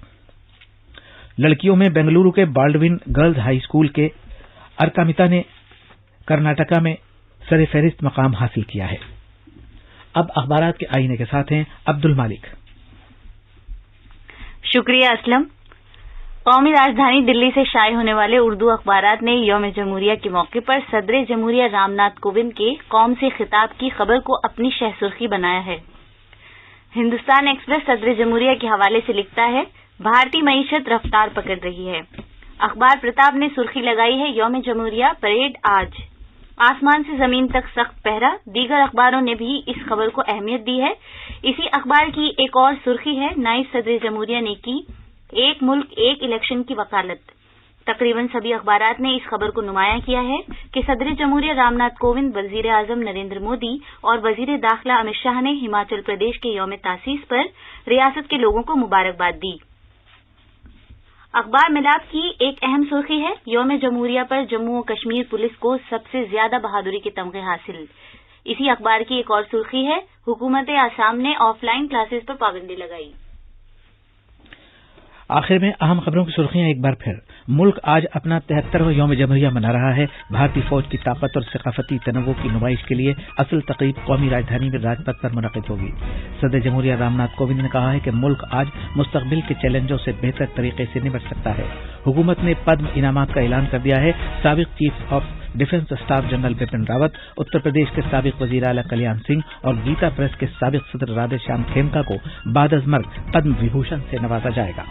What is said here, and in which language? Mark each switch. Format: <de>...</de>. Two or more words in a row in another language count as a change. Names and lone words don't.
<ur>لڑکیوں میں بنگلورو کے بالڈون گرلز ہائی اسکول کے ارکامیتا نے کرناٹکا میں سر فہرست مقام حاصل کیا ہے۔ اب اخبارات کے آئینے کے ساتھ ہیں عبد المالک۔ شکریہ اسلم۔ قومی راجدھانی دلی سے شائع ہونے والے اردو اخبارات نے یوم جمہوریہ کے موقع پر صدر جمہوریہ رام ناتھ کووند کے قوم سے خطاب کی خبر کو اپنی شہ سرخی بنایا ہے۔ ہندوستان ایکسپریس صدر جمہوریہ کے حوالے سے لکھتا ہے، بھارتی معیشت رفتار پکڑ رہی ہے۔ اخبار پرتاپ نے سرخی لگائی ہے، یوم جمہوریہ پریڈ آج، آسمان سے زمین تک سخت پہرا۔ دیگر اخباروں نے بھی اس خبر کو اہمیت دی ہے۔ اسی اخبار کی ایک اور سرخی ہے، نائب صدر جمہوریہ نے کی ایک ملک ایک الیکشن کی وکالت۔ تقریباً سبھی اخبارات نے اس خبر کو نمایاں کیا ہے کہ صدر جمہوریہ رام ناتھ کووند، وزیر اعظم نریندر مودی اور وزیر داخلہ امت شاہ نے ہماچل پردیش کے یوم تاسیس پر ریاست کے لوگوں کو مبارکباد دی۔ اخبار ملاب کی ایک اہم سرخی ہے، یوم جمہوریہ پر جموں و کشمیر پولیس کو سب سے زیادہ بہادری کے تمغے حاصل۔ اسی اخبار کی ایک اور سرخی ہے، حکومت آسام نے</ur> <en>offline classes</en> <ur>پر پابندی لگائی۔ آخر میں اہم خبروں کی سرخیاں ایک بار پھر۔ ملک آج اپنا 73واں یوم جمہوریہ منا رہا ہے۔ بھارتی فوج کی طاقت اور ثقافتی تنوع کی نمائش کے لیے اصل تقریب قومی راجدھانی میں راج پتھ پر منعقد ہوگی۔ صدر جمہوریہ رام ناتھ کووند نے کہا ہے کہ ملک آج مستقبل کے چیلنجوں سے بہتر طریقے سے نمٹ سکتا ہے۔ حکومت نے پدم انعامات کا اعلان کر دیا ہے۔ سابق</ur> <en>Chief of Defence Staff</en> <ur>جنرل بپن راوت، اتر پردیش کے سابق وزیر اعلیٰ کلیان سنگھ اور گیتا پریس کے سابق صدر رادھے شیام کھیمکا کو بعد از مرگ پدم وبھوشن سے نوازا جائے گا۔</ur>